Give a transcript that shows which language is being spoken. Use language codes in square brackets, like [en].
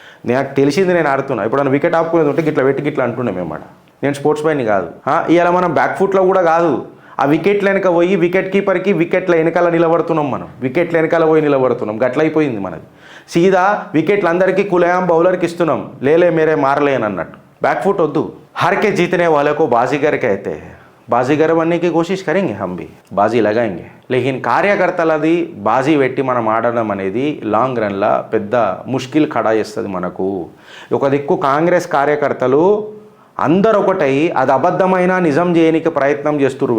[te] నాకు తెలిసింది నేను ఆడుతున్నా. ఇప్పుడు నన్ను వికెట్ ఆపుకునేది ఉంటే గిట్లా పెట్టి గిట్లా అంటున్నాం మేమాట. నేను స్పోర్ట్స్ మ్యాన్ని కాదు. ఇవాళ మనం బ్యాక్ ఫుట్లో కూడా కాదు, ఆ వికెట్ల వెనక పోయి వికెట్ కీపర్కి వికెట్ల వెనకాల నిలబడుతున్నాం. మనం వికెట్ల వెనకాల పోయి నిలబడుతున్నాం. గట్లయిపోయింది మనది. సీదా వికెట్లు అందరికీ కులయాం బౌలర్కి ఇస్తున్నాం. [hi] లేలే మేరే మారలే [te] అని అన్నట్టు. [hi] बैक फुट [te] वद्दू [hi] हार के जीतने वाले को बाजीगर कहते हैं. बाजीगर बनने की कोशिश करेंगे, हम भी बाजी लगाएंगे. [te] लेकिन కార్యకర్తలది బాజీ పెట్టి మనం ఆడడం అనేది లాంగ్ రన్లో పెద్ద [hi] ముష్కిల్ ఖడా [te] చేస్తుంది మనకు. ఒక దిక్కు కాంగ్రెస్ కార్యకర్తలు అందరు ఒకటై అది అబద్ధమైన నిజం చేయడానికి ప్రయత్నం చేస్తున్నారు.